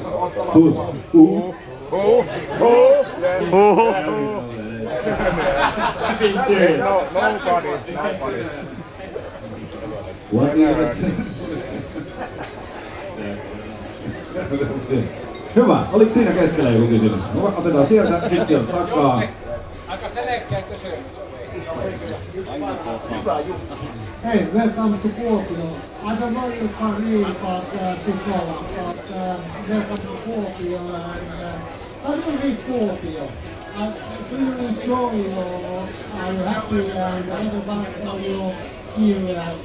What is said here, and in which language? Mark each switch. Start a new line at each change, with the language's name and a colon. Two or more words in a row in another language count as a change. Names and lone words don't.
English: Who? I'm being serious. Nobody. What is it? That's good.
Finnish: Hyvä. Oliko siinä keskellä joku kysymys? Otetaan sieltä, sit sieltä takaa. Aika selkeä kysymys.
English: Hey, welcome to Kuopio. I don't know if you can read about people, but welcome to Kuopio. How do you read Kuopio? Do you enjoy or are you happy and everybody you here